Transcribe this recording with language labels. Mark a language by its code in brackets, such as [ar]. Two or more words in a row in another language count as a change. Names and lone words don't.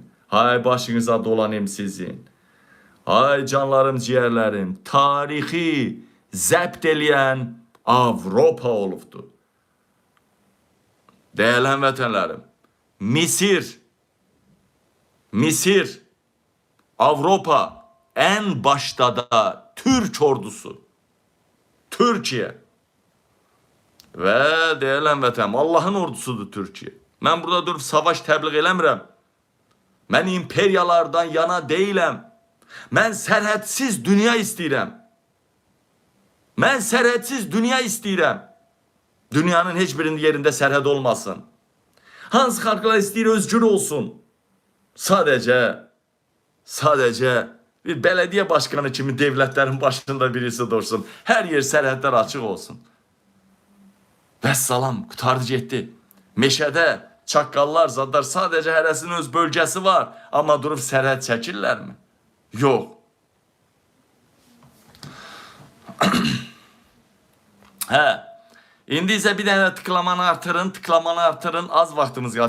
[az] Hay başınıza dolanayım sizin. Hay canlarım, ciğerlerim. Tarixi zəbt eləyən Avropa olubdu. Değerli həmvətənlərim, Misir, Avropa, [tr] en başta da Türk ordusu, Türkiye ve değerli həmvətənlərim, Allah'ın ordusudur Türkiye. [az] Ben burada durub savaş təbliğ eləmirəm. Mən imperiyalardan yana deyiləm. Mən sərhədsiz dünya istəyirəm. Mən sərhədsiz dünya istəyirəm. Dünyanın heç birinin yerində sərhəd olmasın. Hansı xalqlar istəyir özgür olsun. Sadəcə bir belediye başkanı kimi devletlerin başında birisi dursun. Her yer sərhədlər açıq olsun. Vəssalam, qutardı getdi. Meşədə çaqqallar, zadlar sadəcə hərəsinin öz bölgəsi var. Amma durub sərhəd çəkirlərmi? Yox. İndi isə bir dənə tıklamanı artırın, az vaxtımız qalır.